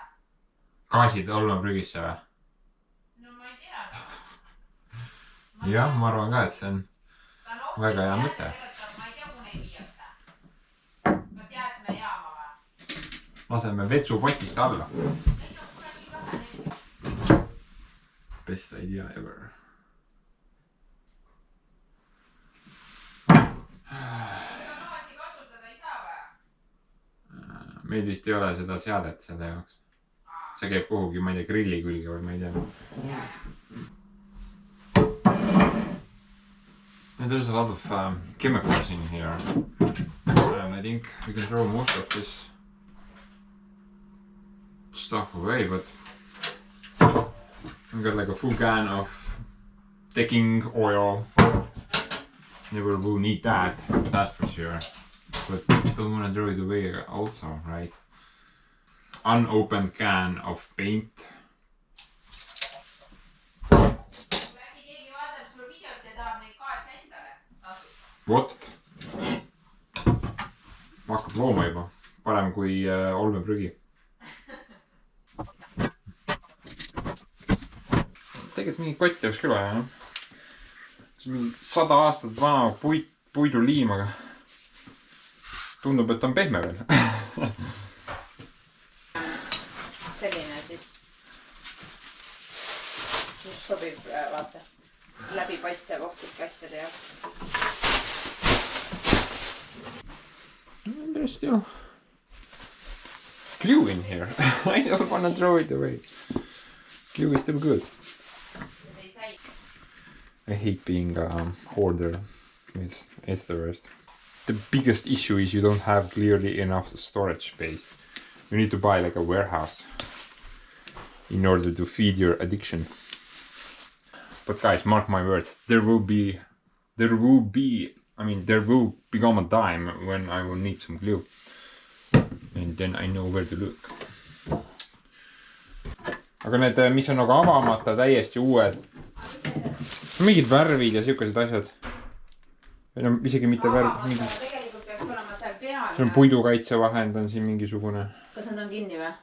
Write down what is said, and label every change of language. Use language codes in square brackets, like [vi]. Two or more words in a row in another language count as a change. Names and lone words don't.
[et] Gaasid olme prügisse või? No ma ei tea. Jah, ma arvan ka, et see on väga hea mõte. Ma ei tea, kui neid viiasta. Kas jäätmejaama või? Laseme vetsupotist alla. [en] Best idea ever. [et] Meil vist ei ole seda seadet selle jaoks. See käib kuhugi, ma ei tea, grilli külge või ma ei tea. [en] There's a lot of chemicals in here. And I think we can throw most of this stuff away, but I've got like a full can of decking oil. Never will need that, that's for sure. But don't want to throw it away also, right? Unopened can of paint. What? [et] Ma hakkab looma juba. Parem kui olmeprügi. Tegelikult mingi kott oleks küll vaja, noh. See on mingi 100 aastat vana puiduliim, aga tundub, et on pehme veel. Selline siis. Just sobib, vaata, läbipaistev ohtlik asjade jaoks. [en] There's still glue in here. I don't want to throw it away. Glue is still good. I hate being a hoarder. It's the worst. The biggest issue is you don't have clearly enough storage space. You need to buy like a warehouse in order to feed your addiction. But guys, mark my words, there will become a time when I will need some glue. And then I know where to look. [et] Aga need, mis on nagu avamata täiesti uued. Mingid värvid ja siukesed asjad. Või no isegi mitte värv. Tegelikult peaks olema seal peal. See on puidukaitsevahend on siin mingisugune. Kas nad on kinni või?